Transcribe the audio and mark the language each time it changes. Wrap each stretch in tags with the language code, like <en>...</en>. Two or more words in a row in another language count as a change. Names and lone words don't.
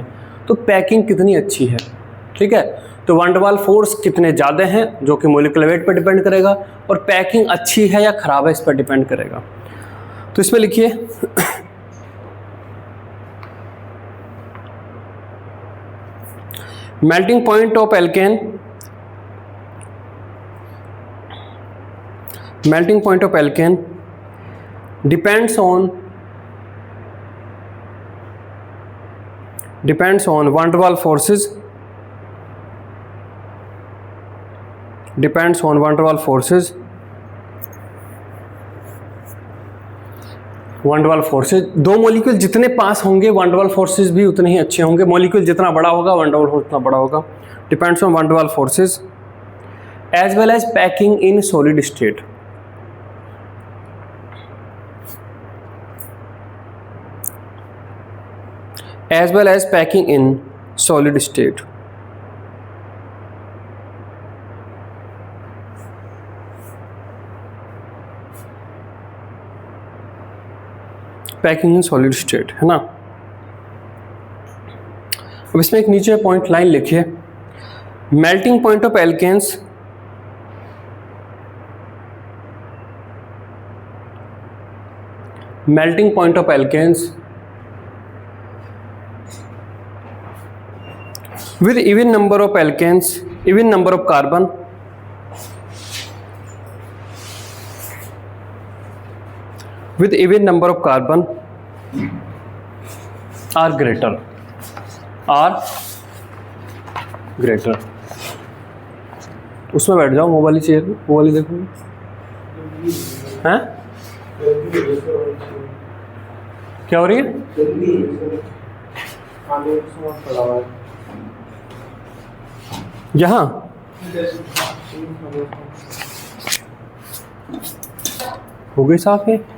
<hi>तो पैकिंग कितनी अच्छी है, ठीक है। तो</hi> <en>van der Waals forces</en> <hi>कितने ज़्यादा हैं जो कि</hi> <en>molecular weight</en> <hi>पर डिपेंड करेगा, और पैकिंग अच्छी है या ख़राब है इस पर डिपेंड करेगा। तो इसमें लिखिए</hi> <en>melting point of alkane, melting point of alkane depends on van der Waals forces, depends on van der Waals forces, van der Waals forces।</en> <hi>दो मॉलिक्यूल जितने पास होंगे</hi> <en>van der Waals forces</en> <hi>भी उतने ही अच्छे होंगे, मॉलिक्यूल जितना बड़ा होगा</hi> <en>van der Waals force</en> <hi>उतना बड़ा होगा।</hi> <en>depends on van der Waals forces as well as packing in solid state, as well as packing in solid state। packing in solid state,</en> <hi>है ना। अब इसमें एक नीचे पॉइंट लाइन लिखिए,</hi> <en>melting point of alkanes melting point of alkanes with even number of alkanes, even number of carbon, with even number of carbon are greater,</en> <hi>उसमें बैठ जाओ,</hi> <en>mobile chair</en> <hi>में, मोबाइल देखो हैं क्या हो रही है। यहाँ हो गई साफ है।</hi>